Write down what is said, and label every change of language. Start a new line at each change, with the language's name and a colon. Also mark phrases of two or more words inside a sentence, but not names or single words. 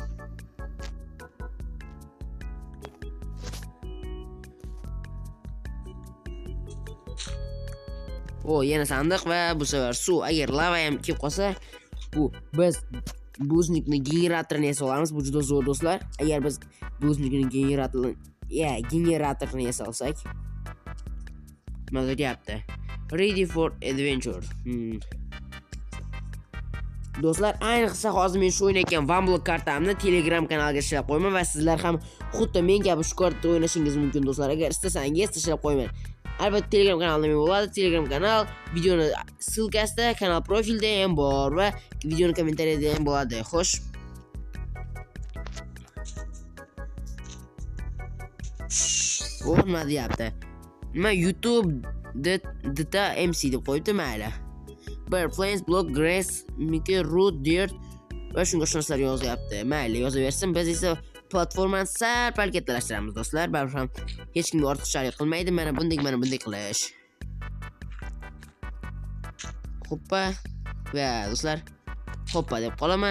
Uzbek: Yana sandiq va bu safar suv. Agar lava ham kelib qolsa, biz buznikni generatorini yasolamiz. Bu juda zo'r do'stlar. Agar biz buznikni generatorini yasolsak, nima deyapti?
English: Ready for adventure.
Uzbek: Do'stlar, ayniqsa hozir men shu o'ynayotgan OneBlock kartamni Telegram kanaliga tashlab qo'yaman va sizlar ham xuddi men kabi shu kartda o'ynashingiz mumkin do'stlar. Agar istasangiz tashlab qo'yman. Albatta Telegram kanalimda bo'ladi. Telegram kanal videoni silkasida, kanal profilida ham bor va videoni kommentariyada ham bo'ladi. Xo'sh. Nima deyapti? Nima YouTube data MC deb qo'yibdi, mayli. Bir
English: plains, block, grass, mickey, root, dirt
Uzbek: va shunga o'xshash yozyapti. Mayli, yozaversin. Biz esa platformani sal-pal kattalashtiramiz do'stlar. Baribir ham hech kimga ortiqchalik qilmaydi. Mana bunday qilish. Hoppa va do'stlar, hoppa deb qolaman.